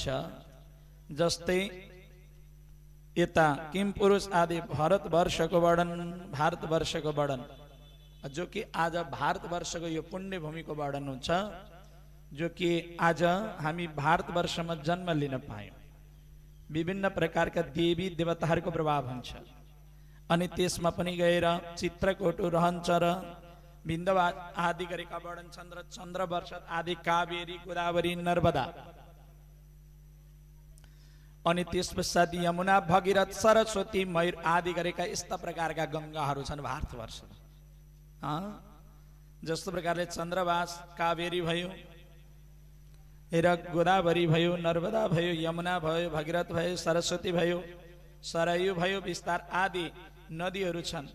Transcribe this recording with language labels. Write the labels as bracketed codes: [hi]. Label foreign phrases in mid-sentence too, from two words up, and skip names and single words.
[ne] जस्तै यता किम पुरुष आदि भारतवर्षको वर्णन जो कि आज भारतवर्षको यो पुण्य भूमिको वर्णन हुन्छ। जो कि आज हामी भारतवर्षमा जन्म लिन पायौँ। विभिन्न प्रकारका देवी देवताहरूको प्रभाव हुन्छ। अनि त्यसमा पनि गएर चित्रकोट रहन्छ र बिन्दवा आदि गरेका वर्णन छन्। र चन्द्रवर्ष आदि कावेरी गोदावरी नर्मदा अनि त्यस पश्चात यमुना भगीरथ सरस्वती मयूर आदि गरेका यस्ता प्रकारका गङ्गाहरू छन् भारतवर्षमा। जस्तो प्रकारले चन्द्रवास कावेरी भयो र गोदावरी भयो, नर्मदा भयो, यमुना भयो, भगीरथ भयो, सरस्वती भयो, सरयू भयो, विस्तार आदि नदीहरू छन्।